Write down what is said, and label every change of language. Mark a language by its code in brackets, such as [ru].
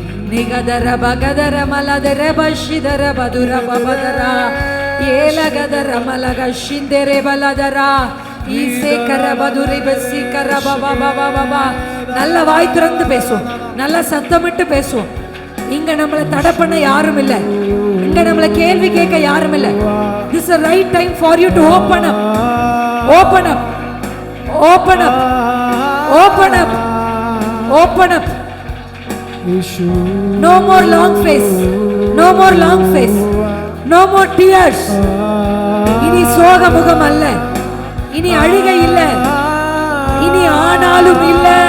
[ta] நிகதர பகதர மலதர பஷிதர பதுர பபதரா ஏலகதர மலக ஷிந்தரே பலதரா ஈசே கர பதுரி பசி கர பபா பபா பபா. நல்ல வாய் திறந்து பேசுவோம், நல்ல சத்தமிட்டு பேசுவோம். இங்க நம்மளை தடை பண்ண யாரும் இல்லை, இங்க நம்மளை கேள்வி கேட்க யாரும் இல்லை. [en] This is the right time for you to open up, open up, open up, open up, open up. No more long face, no more long face, no more tears. [ta] இனி சோக முகம் அல்ல, இனி அழுகை இல்ல, இனி ஆனாலும் இல்ல.